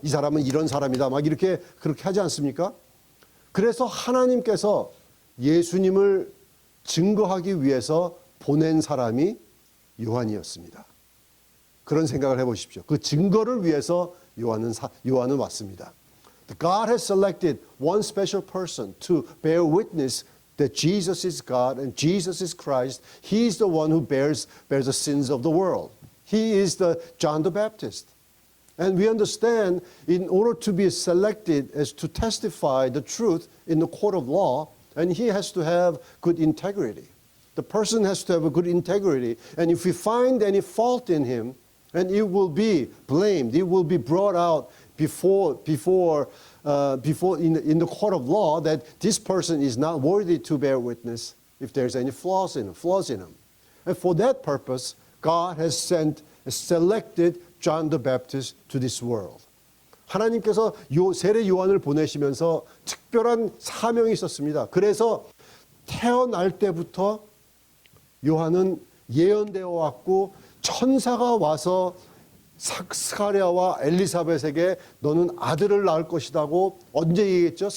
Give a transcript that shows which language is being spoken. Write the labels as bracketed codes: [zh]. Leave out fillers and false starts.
[ko] 이 사람은 이런 사람이다. 막 그렇게 하지 않습니까? 그래서 하나님께서 예수님을 증거하기 위해서 보낸 사람이 요한이었습니다. 그런 생각을 해보십시오. 그 증거를 위해서 요한은 왔습니다. [en] God has selected one special person to bear witness that Jesus is God and Jesus is Christ. He is the one who bears the sins of the world. He is the John the Baptist. And we understand in order to be selected as to testify the truth in the court of law, and he has to have good integrity. The person has to have a good integrity. And if we find any fault in him, and it will be blamed, it will be brought out before in the court of law that this person is not worthy to bear witness if there's any flaws in him. And for that purpose, God has selected John the Baptist to this world. [ko] 하나님께서 세례 요한을 보내시면서 특별한 사명이 있었습니다. 그래서 태어날 때부터 요한은 예언되어 왔고 천사가 와서 스가랴와 엘리사벳에게 너는 아들을 낳을 것이라고 언제 얘기했죠?